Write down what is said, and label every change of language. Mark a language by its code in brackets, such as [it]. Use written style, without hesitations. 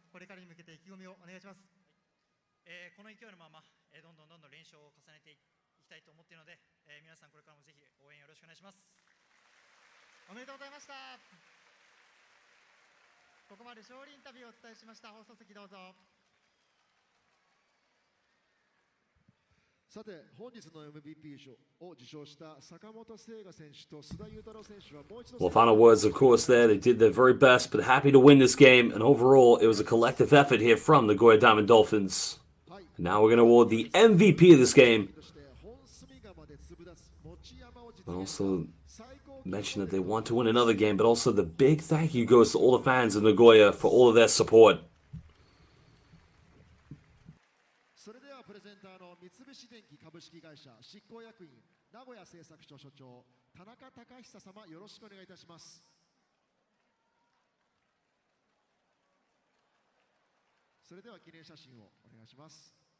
[ja] これからに向けて意気込みをお願いします。この勢いのまま、どんどん練習を重ねていきたいと思っているので、皆さんこれからもぜひ応援よろしくお願いします。おめでとうございました。ここまで勝利インタビューをお伝えしました。放送席どうぞ。さて、本日の MVP 賞を受賞した坂本聖雅選手と須田裕太郎選手はもう一度。 [en] Well, final words, of course, there. They did their very best, but happy to win this game. And overall, it was a collective effort here from the Nagoya Diamond Dolphins. And now we're going to award the MVP of this game. And also mention that they want to win another game, but also the big thank you goes to all the fans of Nagoya for all of their support. [ja] それではプレゼンターの三菱電機株式会社執行役員名古屋製作所所長田中隆久様、よろしくお願いいたします。それでは記念写真をお願いします。